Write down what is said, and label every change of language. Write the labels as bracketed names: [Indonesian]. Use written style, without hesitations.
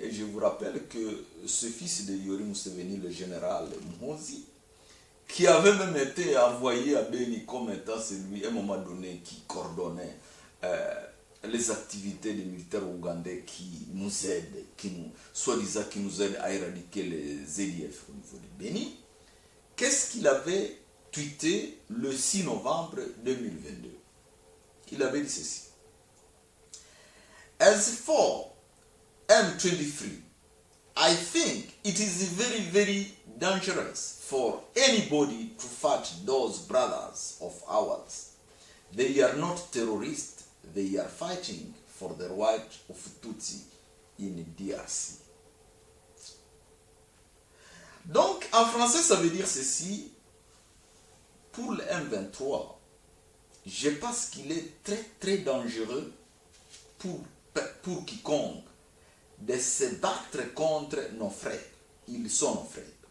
[French] Et je vous rappelle que ce fils de Yoweri Museveni, le général Muhoozi, qui avait même été envoyé à Béni comme étant celui, à un moment donné, qui coordonnait les activités des militaires ougandais qui nous aident, soi-disant qui nous aident à éradiquer les ZDF au niveau de Béni. Qu'est-ce qu'il avait tweeté le 6 novembre 2022? Il avait dit ceci: [English] As for M23, I think it is very, very dangerous for anybody to fight those brothers of ours. They are not terrorists, they are fighting for the right of Tutsi in DRC. [French] Donc, en français, ça veut dire ceci: pour le M23, je pense qu'il est très, très dangereux pour quiconque de se battre contre nos frères. Ils sont nos frères.